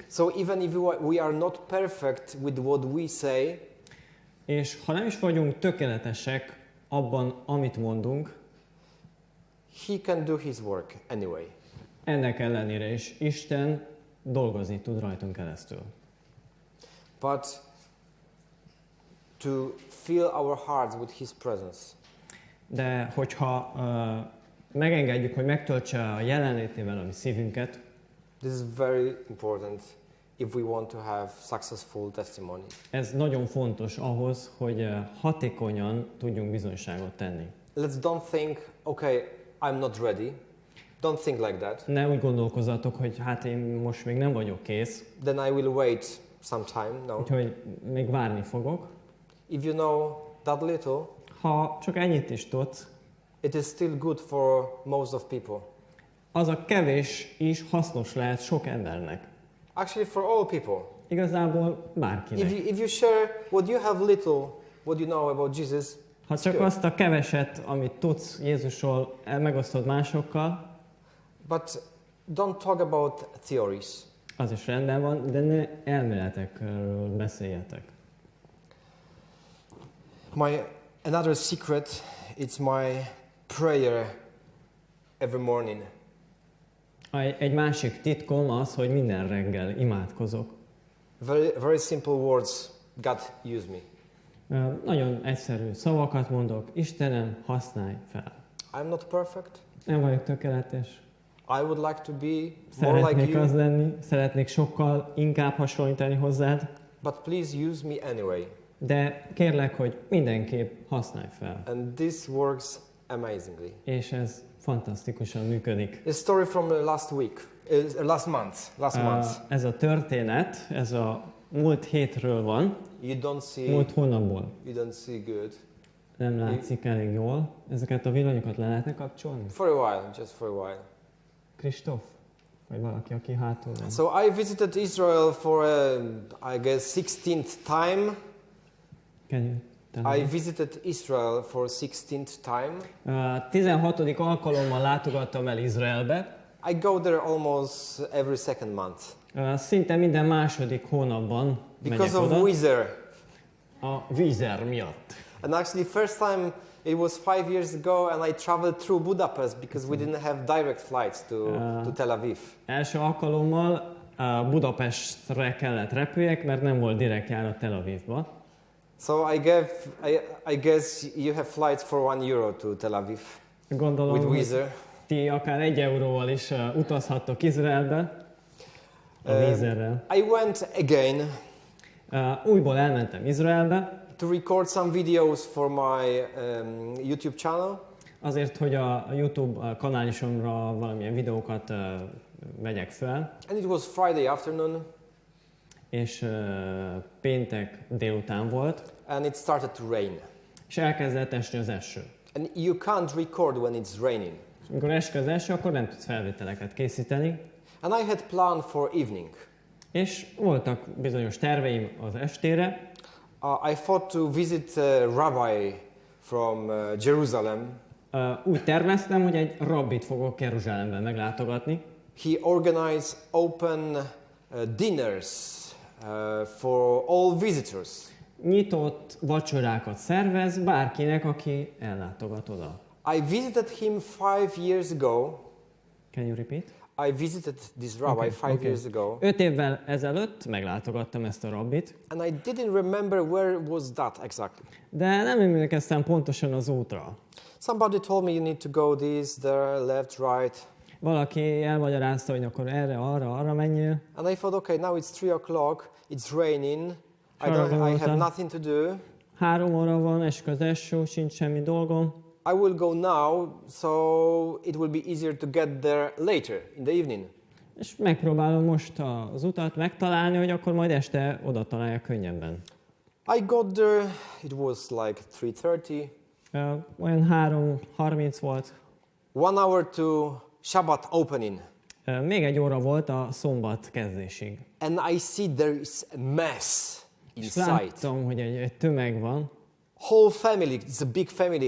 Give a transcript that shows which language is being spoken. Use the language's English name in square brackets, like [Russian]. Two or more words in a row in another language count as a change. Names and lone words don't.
[English] So even if we are not perfect with what we say, [Hungarian] és ha nem is vagyunk tökéletesek abban, amit mondunk, [English] he can do his work anyway. [Hungarian] Ennek ellenére is Isten dolgozni tud rajtunk keresztül. [English] But to fill our hearts with his presence. [Hungarian] De hogyha megengedjük, hogy megtöltse a jelenlétével a mi szívünket, [English] this is very important if we want to have successful testimony. [Hungarian] Ez nagyon fontos ahhoz, hogy hatékonyan tudjunk bizonyságot tenni. [English] Let's don't think, okay, I'm not ready. Don't think like that. [Hungarian] Ne úgy gondolkozzatok, hogy hát én most még nem vagyok kész. [English] Then I will wait some time. No. [Hungarian] Úgyhogy még várni fogok. [English] If you know that little, [Hungarian] ha csak ennyit is tudsz, [English] it is still good for most of people. [Hungarian] Az a kevés is hasznos lehet sok embernek. [English] Actually for all people. [Hungarian] Igazából bárkinek. [English] If you share what you have little, what you know about Jesus, [Hungarian] ha csak azt a keveset, amit tudsz Jézusról, megosztod másokkal, [English] but don't talk about theories. [Hungarian] Az is rendben van, de ne elméletekről beszéljetek. [English] Another secret, it's my prayer every morning. [Hungarian] Egy másik titkom az, hogy minden reggel imádkozok. [English] Very simple words, God use me. [Hungarian] Nagyon egyszerű szavakat mondok, Istenem, használj fel. [English] I'm not perfect. [Hungarian] Nem vagyok tökéletes. [English] I would like to be more like you. [Hungarian] Szeretnék az lenni, szeretnék sokkal inkább hasonlítani hozzád. [English] But please use me anyway. [Hungarian] de kérlek, hogy mindenképp használj fel. [English] And this works amazingly. [Hungarian] És ez fantasztikusan működik. [English] A story from last month. [Hungarian] Ez a történet, ez a múlt hétről van, múlt hónapból. [English] You don't see good. [Hungarian] Nem látszik elég jól. Ezeket a villanyokat le lehetne kapcsolni? [English] For a while, just for a while. [Hungarian] Kristóf? Vagy valaki, aki hátul van. [English] So I visited Israel for, I guess, 16th time. I visited Israel for 16th time. [Hungarian] 16. alkalommal látogattam el Izraelbe. [English] I go there almost every second month. [Hungarian] Szinte minden második hónapban megyek [English] Because of [Hungarian] oda. [English] weather. [Hungarian] A vízer miatt. [English] And actually, first time it was 5 years ago, and I traveled through Budapest because we didn't have direct flights to Tel Aviv. [Hungarian] Első alkalommal Budapestre kellett repüljek, mert nem volt direkt járat Tel Avivba. [English] So I guess you have flights for €1 to Tel Aviv. [Hungarian] Gondolom, [English] with weather. [Hungarian] Ti akár 1 euróval is utazhattok Izraelbe a vízerrel. [English] I went again. [Hungarian] Újból elmentem Izraelbe. [English] To record some videos for my YouTube channel. [Hungarian] Azért, hogy a YouTube kanálisomra valamilyen videókat vegyek fel. [English] And it was Friday afternoon. [Hungarian] És péntek délután volt. [English] And it started to rain. [Hungarian] És elkezdett esni az eső. [English] And you can't record when it's raining. [Hungarian] És amikor esik az eső, akkor nem tudsz felvételeket készíteni. [English] And I had planned for evening. [Hungarian] És voltak bizonyos terveim az estére. [English] I thought to visit a rabbi from Jerusalem. [Hungarian] Úgy terveztem, hogy egy rabbit fogok Jeruzsálemben meglátogatni. [English] He organized open dinners for all visitors. [Hungarian] Nyitott vacsorákat szervez bárkinek, aki ellátogat oda. [English] I visited him 5 years ago. Can you repeat? I visited this rabbi 5 years ago. [Hungarian] 5 évvel ezelőtt meglátogattam ezt a rabbit. [English] And I didn't remember where was that exactly. [Hungarian] De nem emlékeztem pontosan az útra. [English] Somebody told me you need to go this, there, left, right. [Hungarian] Valaki elmagyarázta, hogy akkor erre, arra menjél. [English] And I thought, okay, now it's 3 o'clock, it's raining, I have nothing to do. [Hungarian] 3 óra van, esik az eső, sincs semmi dolgom. [English] I will go now, so it will be easier to get there later in the evening. [Hungarian] És megpróbálom most az utat megtalálni, hogy akkor majd este oda találjak könnyebben. [English] I got there, it was like 3:30. [Hungarian] Olyan 3:30 volt. [English] 1 hour to Shabbat opening. [Hungarian] Még 1 óra volt a szombat kezdésig. [English] And I see there is a mess inside. [Hungarian] És láttam, hogy egy tömeg van. [English] Whole family, it's a big family.